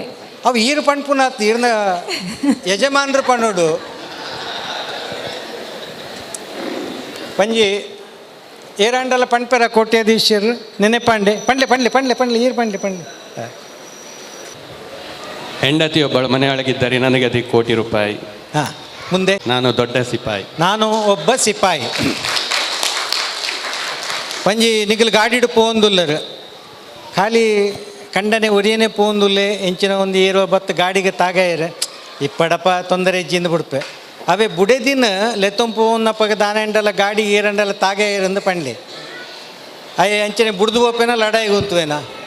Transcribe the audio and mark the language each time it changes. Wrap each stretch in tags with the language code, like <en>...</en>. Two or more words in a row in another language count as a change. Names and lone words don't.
<tcy>ಅವು ಈರು ಪಣ್ಪುನಾತ್ ಈರ್ನ ಯಜಮಾನ್ರು ಪಣ್ಣೋಡು ಪಂಜಿ ಏರಾಂಡಲ ಪಣ್ಪೆರ ಕೋಟ್ಯಾಧೀಶರು ನೆನೆ ಪಾಂಡೆ ಪಂಡ್ಲೆ ಈರು ಪಂಡ್ಲೆ</tcy> <kn>ಹೆಂಡತಿಯೊಬ್ಬಳು ಮನೆಯೊಳಗಿದ್ದರೆ ನನಗೆ ಅದೇ ಕೋಟಿ ರೂಪಾಯಿ. ಹಾಂ, ಮುಂದೆ ನಾನು ದೊಡ್ಡ ಸಿಪಾಯಿ. ನಾನು ಒಬ್ಬ ಸಿಪಾಯಿ.</kn> <tcy>ಪಂಜಿ ನಿಗಲು ಗಾಡಿಡು ಪೋಂದುಲ್ಲರು ಖಾಲಿ ಕಂಡನೆ ಒರಿಯನೆ ಪೋಂದುಲ್ಲೆ ಎಂಚಿನ ಒಂದು ಏರೋ ಬತ್ತು ಗಾಡಿಗೆ ತಾಗಾಯಿರೆ ಇಪ್ಪಡಪ್ಪ ತೊಂದರೆ ಇಜ್ಜಿಂದ ಬಿಡ್ಪೆ ಅವೇ ಬುಡೆದಿನ ಲೆತ್ತೊಂಪು ಪಗ ದಾನೆಂಡಲ ಗಾಡಿ ಏರಂಡಲ ತಾಗಾಯಿರಂದು ಪಂಡ್ಲಿ ಅಯ್ಯ ಎಂಚಿನ ಬುಡ್ದು ಹೋಪೇನ ಲಡಾಯಿಗೆ ಉಂತುವೇನಾ</tcy>